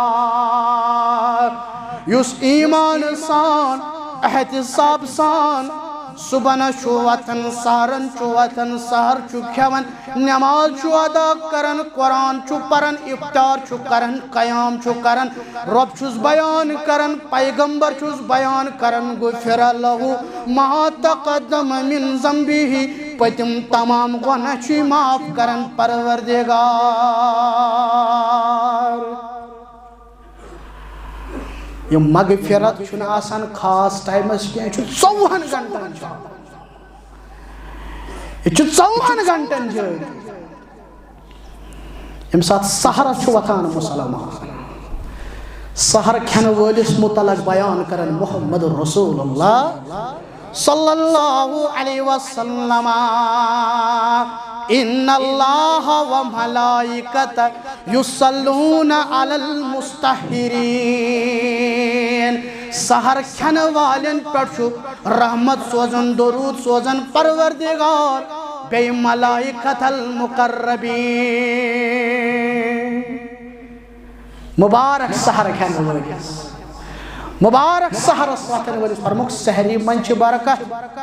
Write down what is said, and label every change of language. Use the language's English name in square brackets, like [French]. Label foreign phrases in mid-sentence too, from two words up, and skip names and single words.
[Kashmiri] یس ایمان سان احتساب سان صبح وتن سہرن وتن سہر کھیون نماز ادا کرن قرآن پرن افطار کرن قیام کرن رب چھس بیان کرن پیغمبر چھس بیان کرن [Arabic] غفر لہو ما تقدم من ذنبہ [Kashmiri] پتم تمام گناہ چھ معاف کرن پروردگار یہ مغفرت چھن آسان خاص ٹائمس کی 24 گھنٹن یہ 24 گھنٹن جاری یم سات سحر چھ وتان مسلمان سحر کھین وٲلِس متعلق بیان کرن محمد رسول اللہ [Arabic] صلی اللہ علیہ وسلم ان اللہ و ملائکت یصلون علی المستحرین [Kashmiri] سحر کھن والن پٹھ رحمت سوزن درود سوزن پروردگار بے [Arabic] ملائکت المقربین [Kashmiri] مبارک سحر کھن والس مبارک سحرس واتن ولس فرموک سحری من چھ برکت